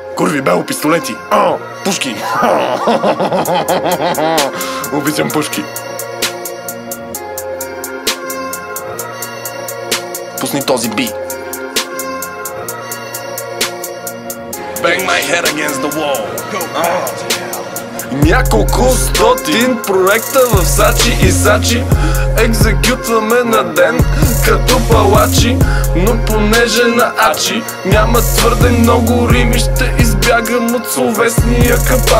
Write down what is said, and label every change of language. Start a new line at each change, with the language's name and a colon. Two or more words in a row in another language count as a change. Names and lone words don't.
Bulgarian: Първи бел пистолети. Пушки. Обичам пушки. Пусни този бит.
English: Bang my head against the wall.
Bulgarian: Няколко стотин проекта в Сачи и Сачи екзекютваме на ден като палачи. Но понеже на Ачи няма твърде много рими, ще избягам от словесния капан.